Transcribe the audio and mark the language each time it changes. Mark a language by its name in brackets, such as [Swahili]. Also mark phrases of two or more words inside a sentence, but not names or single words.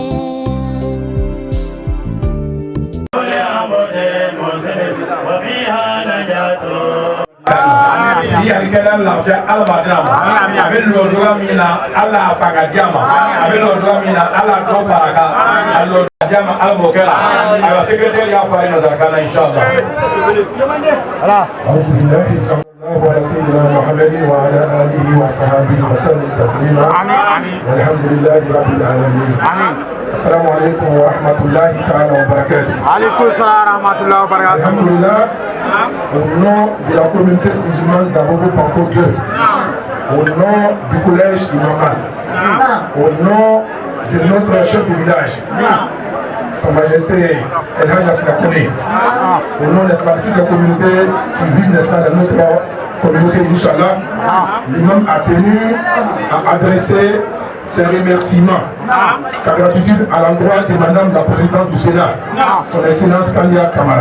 [Bambara] Si alikɛla lafiya Ala ma d'a ma a bɛ lɔdɔgɔ min na Ala fa ka diya ma a bɛ lɔdɔgɔ min na Ala dɔ fara a kan a lɔdɔgɔ diya ma Ala m'o kɛ la ayiwa secrétaire y'a fɔ a ye nazarakan na inchallah. [Arabic] وعلى سيدنا محمد وعلى آله وصحبه وسلم تسليما والحمد لله رب العالمين. السلام عليكم ورحمة الله تعالى وبركاته. عليكم السلام ورحمة الله وبركاته. الحمد لله. [French] Au nom de la communauté musulmane d'Abobo Panko 2, au nom du collège Imamal, au nom de notre chef de village, Sa Majesté El Hadj Asna Kone, au nom de toute la communauté qui vit n'est-ce pas, dans notre communauté, Inch'Allah, l'imam a tenu à adresser ses remerciements, sa gratitude à l'endroit de Madame la Présidente du Sénat, son Excellence Kandia Kamara.